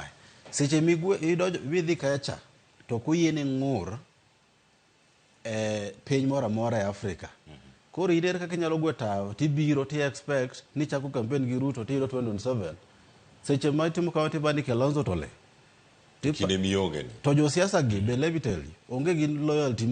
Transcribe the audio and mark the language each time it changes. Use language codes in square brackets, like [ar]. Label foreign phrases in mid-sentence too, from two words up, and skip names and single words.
[luo] Seche midhi kacha to kuyiene ng'ur piny moro amora e Afrika. Koro idere kaka inyalo gwe tao tibiro ti expect ni chako campaign gi Ruto tiro 2027. Seche ma timo kama tibani Kalonzo tole. Kine mionge ni. To jo siasa gi be [en] let me tell you [luo] onge gi loyalty